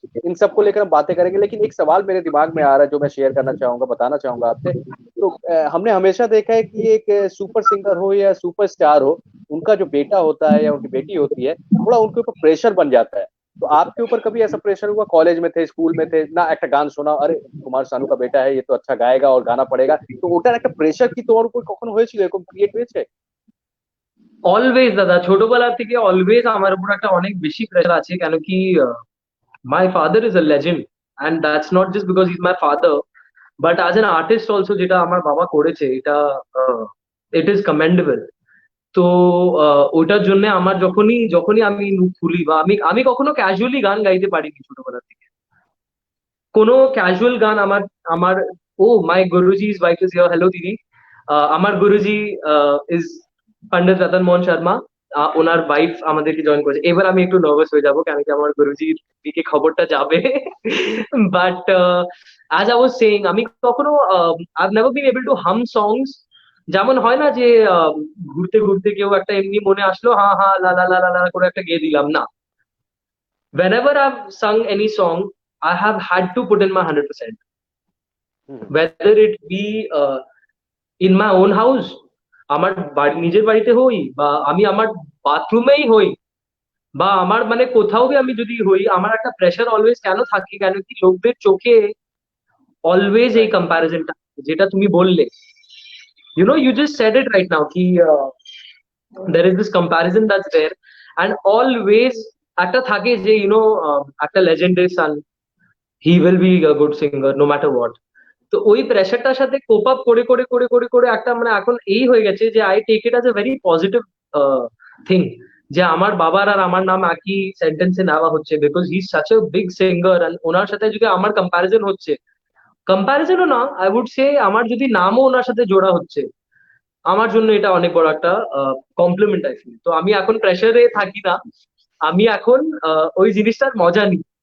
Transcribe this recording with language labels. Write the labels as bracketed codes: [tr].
[hi] इन सबको लेकर हम बातें करेंगे, लेकिन एक सवाल मेरे दिमाग में आ रहा है जो मैं शेयर करना चाहूंगा, बताना चाहूंगा आपसे। तो हमने हमेशा देखा है कि एक सुपर सिंगर हो या सुपर स्टार हो, उनका जो बेटा होता है या उनकी बेटी होती है, थोड़ा उनके ऊपर प्रेशर बन जाता है। तो आपके ऊपर कभी ऐसा प्रेशर हुआ? कॉलेज में थे, स्कूल में थे ना, [bn] একটা গান শোনা, আরে কুমার শানু [hi] का बेटा है, ये तो अच्छा गाएगा और गाना पड़ेगा, [bn] তো ওটার একটা প্রেশার কি তোমার উপর কখনো হয়েছিল, এরকম ক্রিয়েট হয়েছে? অলওয়েজ দাদা, ছোটবেলা থেকে অলওয়েজ আমার উপর একটা অনেক বেশি প্রেশার আছে। কেন কি [en] my father is a legend, and that's not just because he's my father, but as an artist also, [bn] যেটা আমার বাবা করেছে এটা [en] it is commendable. [bn] তো ওটার জন্য আমার যখনই যখনই আমি মুখ খুলি বা আমি আমি কখনো ক্যাজুয়ালি গান গাইতে পারিনি ছোটবেলা থেকে। কোনো ক্যাজুয়াল গান আমার আমার [en] ও my guruji is wife is here, [bn] hello দিদি। আমার গুরুজি is Pandit Ratan Mohan Sharma. Owner wife আমাদেরকে জয়েন করেছে। এবার আমি একটু নার্ভাস হয়ে যাবো কেন কি আমার গুরুজির দিকে খবরটা যাবে। [en] but as I was saying, [bn] আমি কখনো [en] I have never been able to hum songs. [bn] যেমন হয় না যে ঘুরতে ঘুরতে কেউ একটা এমনি মনে আসলো, হা হা লা লা লা লা লা করে একটা গেয়ে দিলাম না। [en] whenever I've sung any song, I have had to put in my 100%. Whether it be in my own house, [bn] আমার নিজের বাড়িতে হই, বা আমি আমার বাথরুমেই হই, বা আমার মানে কোথাও আমি যদি হই, আমার একটা প্রেশার অলওয়েজ কেন থাকে, কেন কি লোকদের চোখে অলওয়েজ এই [en] Right. [bn] কম্প্যারিজনটা, যেটা তুমি বললে, [en] you just said it right now ki there is this comparison that's there, and always [bn] একটা থাকে যে একটা [en] legendary son, he will be a good singer no matter what. [bn] তো ওই প্রেশারটার সাথে কোপ আপ করে করে করে করে করে একটা মানে এখন এই হয়ে গেছে যে [en] I take it as a very positive thing, [bn] যে আমার বাবার আর আমার নাম একই সেন্টেন্সে নেওয়া হচ্ছে, [en] because he is such a big singer, [bn] and ওনার সাথে যদি আমার কম্প্যারিজন হচ্ছে, কম্প্যারিজনও না, আই উড সে আমার যদি নামও ওনার সাথে জোড়া হচ্ছে, আমার জন্য এটা অনেক বড় একটা কমপ্লিমেন্ট আই ফিল। তো আমি এখন প্রেশারে থাকি না, আমি এখন ওই জিনিসটার মজা নিই।